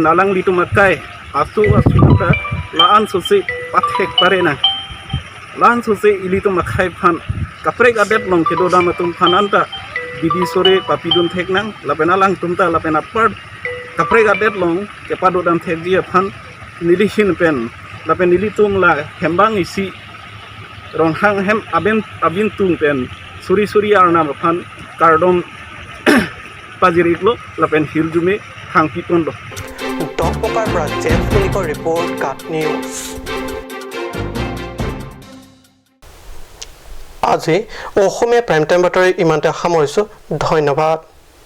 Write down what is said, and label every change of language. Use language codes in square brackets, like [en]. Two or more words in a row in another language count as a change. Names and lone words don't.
[mjw] alang di tum akai asu ta laan susi pathek parena laan susi ili tum akai phan kapre gadet long kedo dam tum phananta didi sore papidun thek nang lapen alang tumta lapen apart kapre gadet long ke padu dam thek dia phan nili hin pen lapen nili tum la hembang isi rong hang hem abin tung pen suri arna phan kardom pajiriklo lapen hiljume hang pitondo [as] ডকপকাৰ পৰা জেমছ মলিকৰ ৰিপৰ্ট কাট নিউজ আজি অসমীয়া [en] prime time [as] বাতৰি ইমানতে সামৰিছোঁ ধন্যবাদ